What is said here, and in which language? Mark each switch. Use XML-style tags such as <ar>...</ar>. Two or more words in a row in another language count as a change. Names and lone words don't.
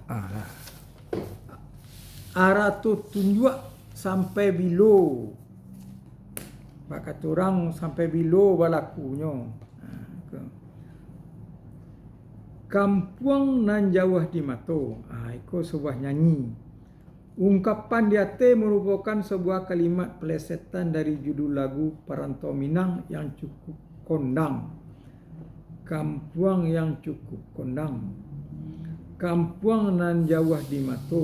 <min>arah tu tunjuk sampai bilo. Bak kata orang sampai bilo balakunya. Kampuang nan jauh di mato.</min> <id>Itu sebuah nyanyi. Ungkapan di atas merupakan sebuah kalimat pelesetan dari judul lagu Perantau Minang yang cukup kondang. Kampuang yang cukup kondang.</id> <min>Kampuang nan jauh di mato.</min>